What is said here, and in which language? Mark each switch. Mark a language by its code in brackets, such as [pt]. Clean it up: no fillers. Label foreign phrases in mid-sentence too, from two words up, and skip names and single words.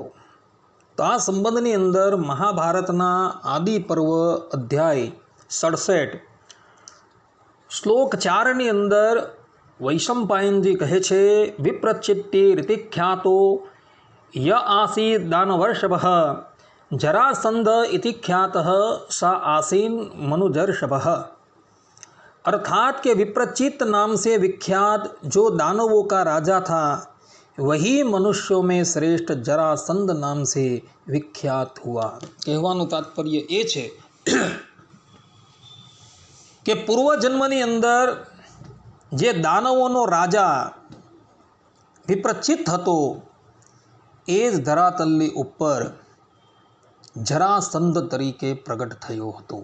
[gu] તો આ સંબંધની અંદર મહાભારતના આદિ પર્વ અધ્યાય 67 શ્લોક 4ની અંદર વૈશંપાયનજી કહે છે, [sa] विप्रचित्ति ऋतिख्यातो य आसीद दानवर्षभः जरासंध इति ख्यातः सा आसीन मनुजर्षभः। [hi] अर्थात के विप्रचित नाम से विख्यात जो दानवों का राजा था वही मनुष्यों में श्रेष्ठ जरासंध नाम से विख्यात हुआ. [gu] कहવાનું તાત્પર્ય એ છે કે પૂર્વજન્મની અંદર જે દાનવોનો રાજા વિપ્રચિત હતો એ જ ધરાતલની ઉપર જરાસંધ તરીકે પ્રગટ થયો હતો.